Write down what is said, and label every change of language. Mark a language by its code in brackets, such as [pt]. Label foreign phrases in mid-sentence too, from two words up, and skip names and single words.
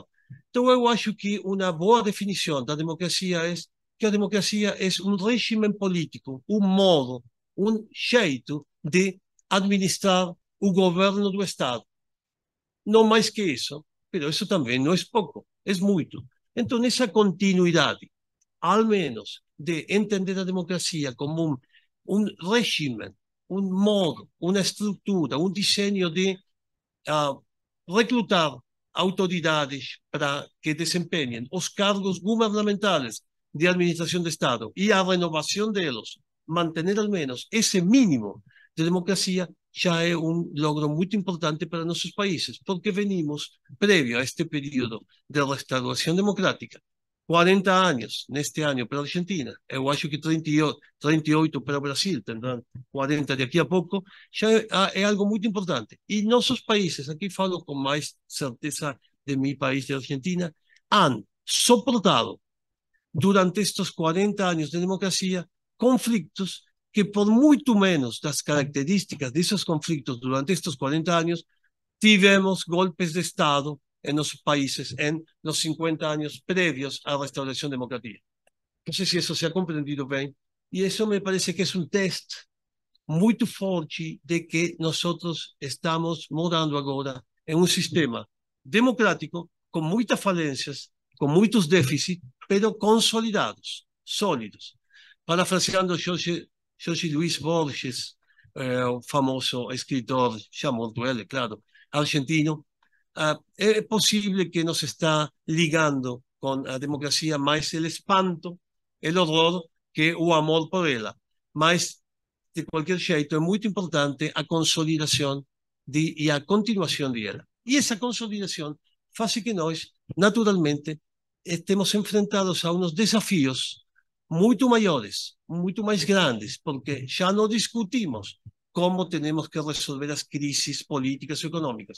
[pt] Então eu acho que uma boa definição da democracia é que a democracia é um regime político, um modo, um jeito de administrar o governo do Estado. Não mais que isso, mas isso também não é pouco, é muito. Então, nessa continuidade, ao menos de entender a democracia como um regime [es] un modo, una estructura, un diseño de reclutar autoridades para que desempeñen los cargos gubernamentales de administración de Estado y a renovación de ellos, mantener al menos ese mínimo de democracia, ya es un logro muy importante para nuestros países, porque venimos previo a este periodo de restauración democrática. [pt] 40 años neste año para a Argentina, eu acho que 38 para o Brasil, [es] tendrán 40 de aquí a pouco, [pt] já é algo muito importante. E nossos países, aqui falo com mais certeza de [es] mi país, [pt] de Argentina, [es] han soportado durante [pt] estes 40 anos de democracia conflitos que, por muito menos das características desses conflitos durante estes 40 anos, tivemos golpes de Estado [es] en nuestros países en los 50 años previos a la restauración democrática. No sé si eso se ha comprendido bien, y eso me parece que es un test muy fuerte de que nosotros estamos morando ahora en un sistema democrático con muchas falencias, con muchos déficits, pero consolidados, sólidos. Parafraseando Jorge Luis Borges, famoso escritor, ya muerto él, claro, argentino, [pt] é possível que nos está ligando com a democracia mais o espanto, o horror, que o amor por ela. Mas, de qualquer jeito, é muito importante a consolidação e a continuação dela. E essa consolidação faz que nós, naturalmente, estemos enfrentados a uns desafios muito maiores, muito mais grandes, porque já não discutimos como temos que resolver as crises políticas e econômicas.